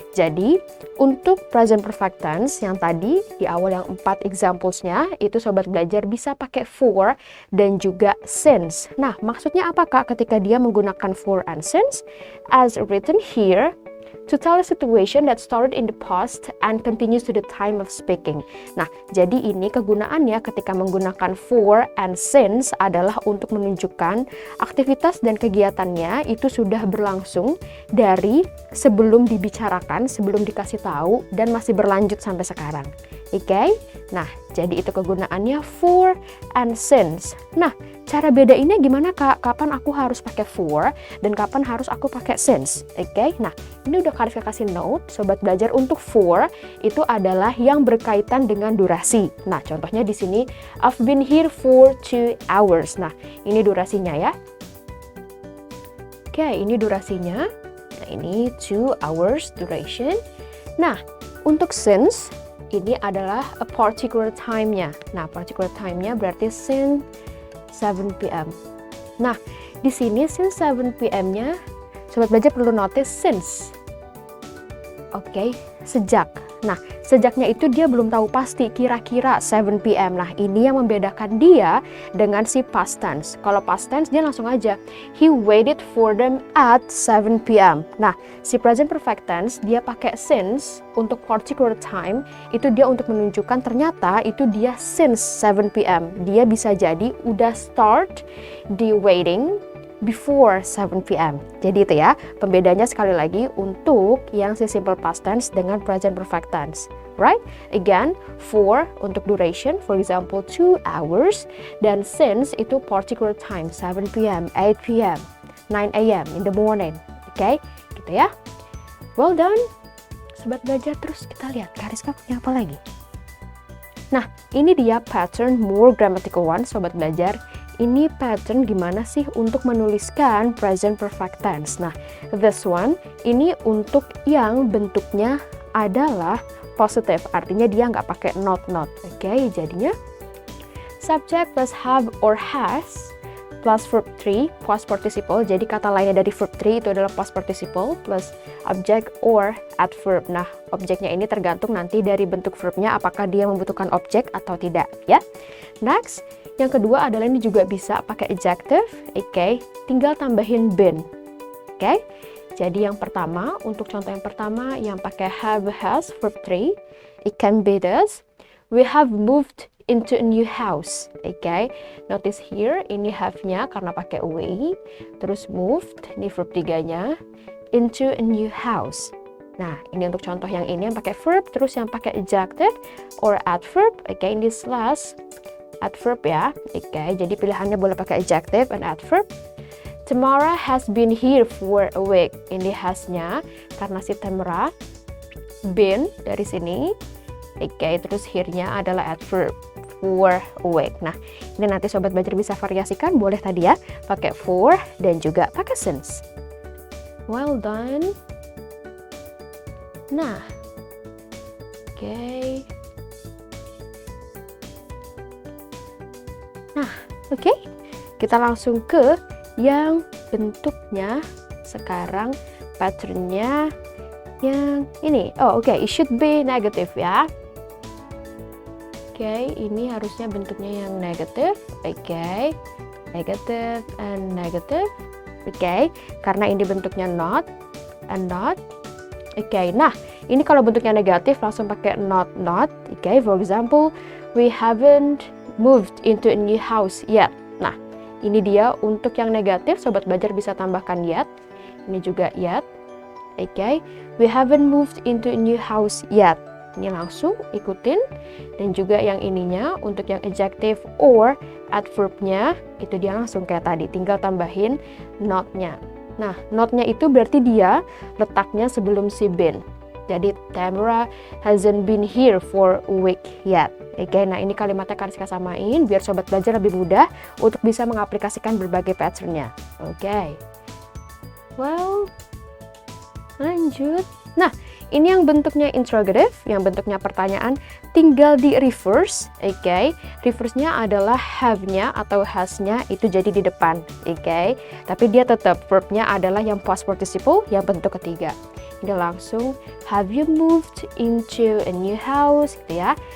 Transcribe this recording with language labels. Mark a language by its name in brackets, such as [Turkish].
[Indonesian] Jadi, untuk present perfect tense yang tadi di awal yang 4 examples-nya, itu sobat belajar bisa pakai for dan juga since. Nah, maksudnya apa Kak ketika dia menggunakan for and since? [English] As written here, to tell a situation that started in the past and continues to the time of speaking. [Indonesian] Nah, jadi ini kegunaannya ketika menggunakan for and since adalah untuk menunjukkan aktivitas dan kegiatannya itu sudah berlangsung dari sebelum dibicarakan, sebelum dikasih tahu, dan masih berlanjut sampai sekarang. Oke? Nah, jadi itu kegunaannya for and since. Nah, cara bedainnya gimana Kak? Kapan aku harus pakai for dan kapan harus aku pakai since? Oke? Nah, ini udah Kariska kasih note, sobat belajar. Untuk for itu adalah yang berkaitan dengan durasi. Nah, contohnya di sini, [English] I've been here for 2 hours. [Indonesian] Nah, ini durasinya ya. Oke, ini durasinya. Nah, ini 2 hours duration. Nah, untuk since ini adalah a particular time-nya. Nah, particular time-nya berarti since 7 p.m. Nah, di sini since 7 p.m.-nya, sobat belajar perlu notice since. Oke, sejak. Nah, sejaknya itu dia belum tahu pasti, kira-kira 7 p.m. Nah, ini yang membedakan dia dengan si past tense. Kalau past tense, dia langsung aja, [English] he waited for them at 7 p.m. [Indonesian] Nah, si present perfect tense, dia pakai since untuk particular time, itu dia untuk menunjukkan ternyata itu dia since 7 p.m. Dia bisa jadi udah start di waiting before 7 p.m. Jadi itu ya, pembedanya sekali lagi untuk yang si simple past tense dengan present perfect tense. [English] Right? Again, for untuk duration, for example 2 hours, dan since itu particular time, 7 p.m., 8 p.m., 9 a.m. in the morning. [Indonesian] Oke? Gitu ya. [English] Well done. [Indonesian] Sobat belajar, terus kita lihat Kariska punya apa lagi. Nah, ini dia [English] pattern more grammatical one, [Indonesian] sobat belajar. Ini pattern gimana sih untuk menuliskan present perfect tense. Nah, [English] this one, [Indonesian] ini untuk yang bentuknya adalah positive, artinya dia nggak pakai not. Oke, jadinya subject plus have or has plus verb 3 past participle. Jadi kata lainnya dari verb 3 itu adalah past participle plus object or adverb. Nah, objeknya ini tergantung nanti dari bentuk verbnya, apakah dia membutuhkan objek atau tidak ya. Next, yang kedua adalah ini juga bisa pakai adjective. Oke, tinggal tambahin been. Oke, jadi yang pertama, untuk contoh yang pertama yang pakai have, has, verb 3, [English] it can be this. We have moved into a new house. [Indonesian] Oke, notice here, ini have-nya karena pakai we, terus moved, ini verb 3-nya, into a new house. Nah, ini untuk contoh yang ini yang pakai verb, terus yang pakai adjective or adverb. Oke, ini slash adverb ya. Oke, jadi pilihannya boleh pakai adjective and adverb. [English] Tamara has been here for a week. [Indonesian] Ini has-nya karena si Tamara, been dari sini. Oke, terus here-nya adalah adverb for a week. Nah, ini nanti sobat belajar bisa variasikan, boleh tadi ya pakai for dan juga pakai since. Well done. Nah, oke. Nah, oke. Kita langsung ke yang bentuknya sekarang, patternnya yang ini. Oh, oke, [English] it should be negative [Indonesian] ya. Oke, ini harusnya bentuknya yang negatif. Oke, negative and negative. Oke, karena ini bentuknya not and not. Oke, nah ini kalau bentuknya negatif langsung pakai not. [English] Oke, for example, we haven't moved into a new house yet. [Indonesian] Nah, ini dia untuk yang negatif, sobat belajar bisa tambahkan yet. Ini juga yet. [English] Oke, we haven't moved into a new house yet. [Indonesian] Ini langsung ikutin. Dan juga yang ininya untuk yang adjective or adverb-nya itu dia langsung kayak tadi, tinggal tambahin not-nya. Nah, not-nya itu berarti dia letaknya sebelum si been. [English] Jadi Tamara hasn't been here for a week yet. [Indonesian] Oke, nah ini kalimatnya Kariska samain biar sobat belajar lebih mudah untuk bisa mengaplikasikan berbagai pattern-nya. Oke. Well, lanjut. Nah, ini yang bentuknya interrogative, yang bentuknya pertanyaan, tinggal di reverse. Oke, reverse-nya adalah have-nya atau has-nya itu jadi di depan. Oke, tapi dia tetap verb-nya adalah yang past participle, yang bentuk ketiga. Ini langsung, [English] have you moved into a new house, [Indonesian] gitu ya.